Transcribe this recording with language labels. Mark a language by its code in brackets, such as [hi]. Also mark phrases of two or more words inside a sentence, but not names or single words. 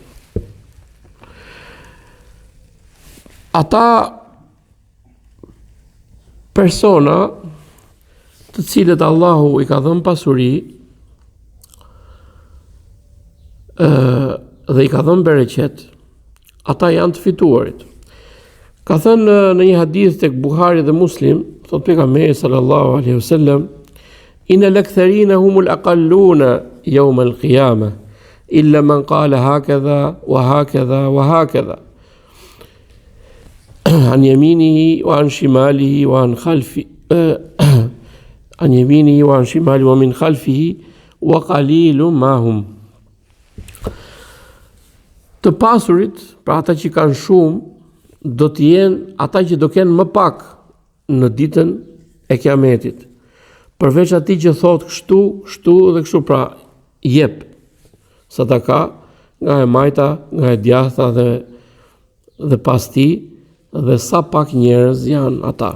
[sq] Ata persona të cilët Allahu i ka dhënë pasuri dhe i ka dhënë bereqet, ata janë të fituarit. Ka thënë në një hadith tek Buhari dhe Muslim, thot pejgamberi [ar] صلى الله عليه وسلم: "إن الأكثرين هم الأقلون يوم القيامة إلا من قال هكذا وهكذا وهكذا عن يمينه وعن شماله وعن خلفه عن يمينه وعن شماله ومن خلفه وقليل ما هم." [sq] Të pasurit, pra ata që kanë shumë, do të jenë ata që do kenë më pak në ditën e Kiametit. Përveç atij që thotë kështu dhe kështu, pra jep sadaka nga e majta, nga e djatha dhe pas tij, dhe sa pak njerëz janë ata.